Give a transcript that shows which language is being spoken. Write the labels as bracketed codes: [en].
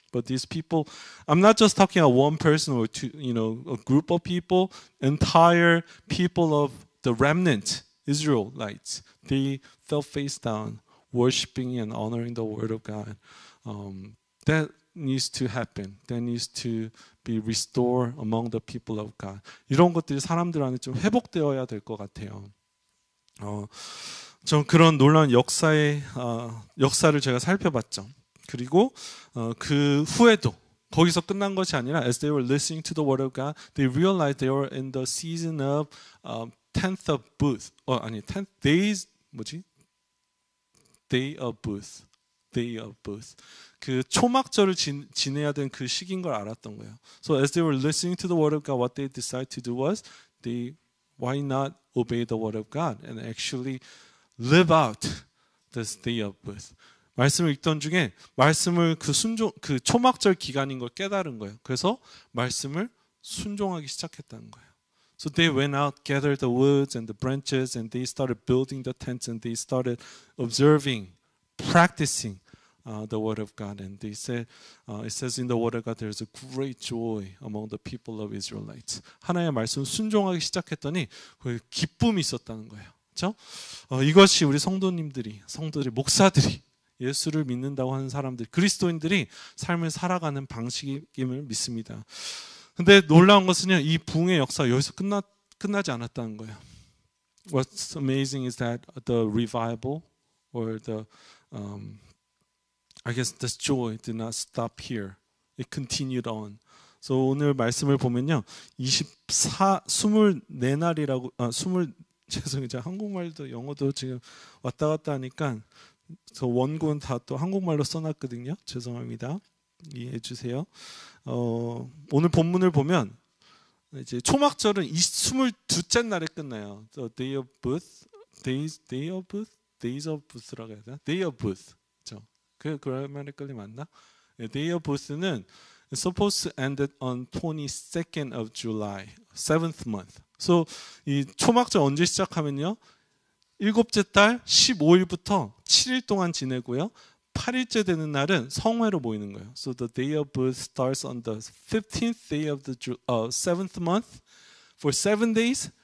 [en] But these people, I'm not just talking about one person or two, a group of people, entire people of the remnant, Israelites, they fell face down, worshiping and honoring the word of God. That needs to happen. That needs to be restored among the people of God. [ko] 이런 것들이 사람들한테 좀 회복되어야 될 것 같아요. 좀 그런 놀라운 역사를 제가 살펴봤죠. 그리고 그 후에도 거기서 끝난 것이 아니라 [en] as they were listening to the word of God, they realized they were in the season of 10th of Booth. 10th days [ko] 뭐지? [en] Day of Booth. Day of Booth. [ko] 그 초막절을 지내야 되는 그 시기인 걸 알았던 거예요. [en] So as they were listening to the word of God, what they decided to do was why not obey the word of God and actually live out this day of Booth. [ko] 말씀을 읽던 중에 말씀을 그 초막절 기간인 걸 깨달은 거예요. 그래서 말씀을 순종하기 시작했다는 거예요. [en] So they went out, gathered the woods and the branches, and they started building the tents, and they started observing, practicing the word of God. And they said, it says in the word of God, there's a great joy among the people of Israelites. [ko] 하나님의 말씀 순종하기 시작했더니 그 기쁨이 있었다는 거예요. 그렇죠? 이것이 우리 성도들이, 목사들이, 예수를 믿는다고 하는 사람들, 그리스도인들이 삶을 살아가는 방식임을 믿습니다. 근데 놀라운 것은요, 이 부흥의 역사가 여기서 끝나지 않았다는 거예요. [en] What's amazing is that the revival or the I guess this joy did not stop here. It continued on. [ko] So 오늘 말씀을 보면요, 24날이라고 죄송해요. 제가 한국말도 영어도 지금 왔다 갔다 하니까 저 원고는 다 또 한국말로 써놨거든요. 죄송합니다. 이해해 주세요. 오늘 본문을 보면 이제 초막절은 22째 날에 끝나요. [en] The Day of Booth, Days of Booth라고 [ko] 해야 되나? Day of Booth. 그렇죠? 그 그라마티컬리 맞나? [en] Day of Booth는 supposed to end on 22nd of July, 7th month. [ko] So 이 초막절 언제 시작하면요? 7째 달 15일부터 7일 동안 지내고요. 8일째 되는 날은 성회로 모이는 거예요. [en] So the day of booth starts on the 15th day of the 7th month for 7 days.